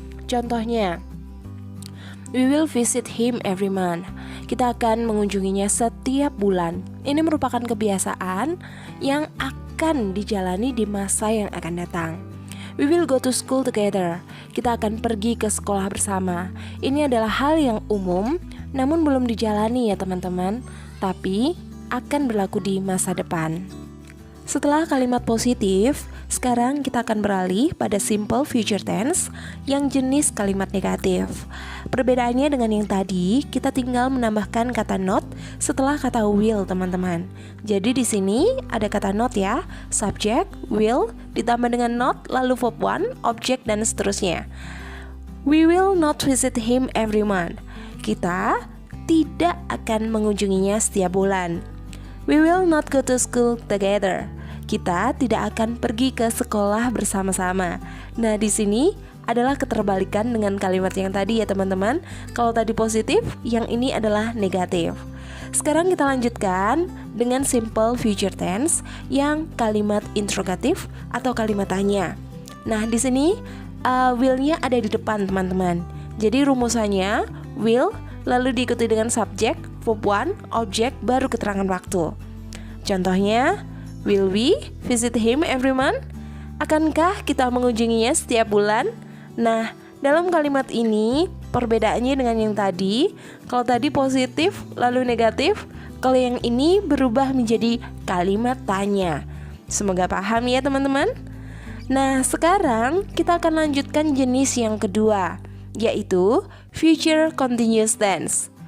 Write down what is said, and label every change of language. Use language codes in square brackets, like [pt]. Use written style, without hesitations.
[id] Contohnya, [en] we will visit him every month. [id] Kita akan mengunjunginya setiap bulan. Ini merupakan kebiasaan yang akan dijalani di masa yang akan datang. [en] We will go to school together. [id] Kita akan pergi ke sekolah bersama. Ini adalah hal yang umum, namun belum dijalani ya teman-teman, tapi akan berlaku di masa depan. Setelah kalimat positif, sekarang kita akan beralih pada simple future tense yang jenis kalimat negatif. Perbedaannya dengan yang tadi, kita tinggal menambahkan kata not setelah kata will, teman-teman. Jadi di sini ada kata not ya, subject, will, ditambah dengan not, lalu verb one, objek, dan seterusnya. [en] We will not visit him every month. [id] Kita tidak akan mengunjunginya setiap bulan. [en] We will not go to school together. [id] Kita tidak akan pergi ke sekolah bersama-sama. Nah, di sini adalah keterbalikan dengan kalimat yang tadi ya teman-teman. Kalau tadi positif, yang ini adalah negatif. Sekarang kita lanjutkan dengan simple future tense yang kalimat interrogatif atau kalimat tanya. Nah, di sini will-nya ada di depan teman-teman. Jadi rumusannya will, lalu diikuti dengan subjek, verb one, objek, baru keterangan waktu. Contohnya, [en] will we visit him every month? [id] Akankah kita mengunjunginya setiap bulan? Nah, dalam kalimat ini perbedaannya dengan yang tadi. Kalau tadi positif lalu negatif, kalau yang ini berubah menjadi kalimat tanya. Semoga paham ya teman-teman. Nah, sekarang kita akan lanjutkan jenis yang kedua, yaitu future continuous tense.